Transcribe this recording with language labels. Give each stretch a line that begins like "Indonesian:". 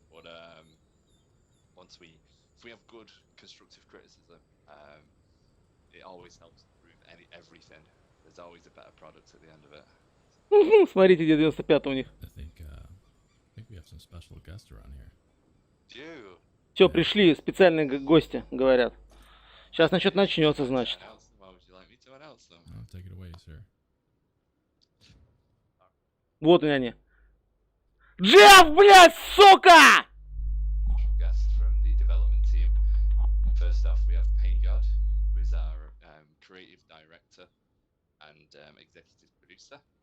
English: But if we have good constructive criticism, it always helps improve everything. There's always a better product at the end of it.
Russian: Смотрите, где 95 у них.
English: I think we have some special guests around here. You
Russian: Все, пришли специальные гости, говорят. Сейчас что-то начнется, значит.
English: announce them, or would you like me to announce them? Oh, take it away, sir.
Russian: Вот они. Джефф, блядь, сука!
English: Guest from the development team. First off, we have Pain God, who is our creative director and executive producer.